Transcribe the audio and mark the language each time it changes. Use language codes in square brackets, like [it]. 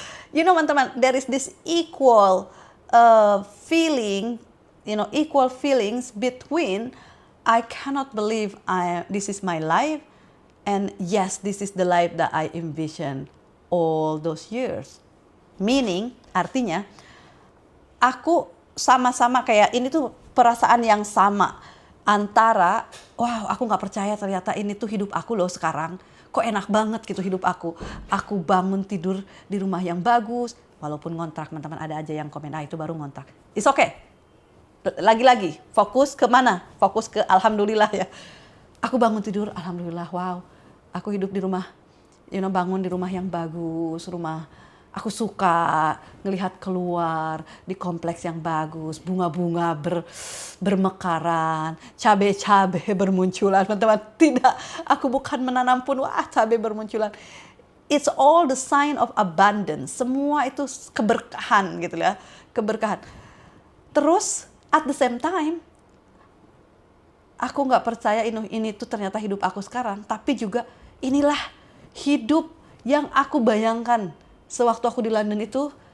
[en] You know [id] teman-teman, [en] there is this equal feeling, equal feelings between I cannot believe this is my life. And yes, this is the life that I envision all those years. Meaning, [id] artinya, aku sama-sama kayak ini tuh perasaan yang sama. Antara, wow aku gak percaya ternyata ini tuh hidup aku loh sekarang. Kok enak banget gitu hidup aku. Aku bangun tidur di rumah yang bagus. Walaupun ngontrak, teman-teman ada aja yang komen, itu baru ngontrak. [en] It's okay. [id] Lagi-lagi, fokus ke mana? Fokus ke alhamdulillah ya. Aku bangun tidur, alhamdulillah, wow. Aku hidup di rumah, bangun di rumah yang bagus, rumah aku suka ngelihat keluar di kompleks yang bagus, bunga-bunga bermekaran, cabai-cabai bermunculan, teman-teman. Tidak, aku bukan menanam pun, cabai bermunculan. [en] It's all the sign of abundance. [id] Semua itu keberkahan gitu ya, keberkahan. Terus [en] at the same time, [id] aku nggak percaya ini tuh ternyata hidup aku sekarang, tapi juga inilah hidup yang aku bayangkan sewaktu aku di London itu.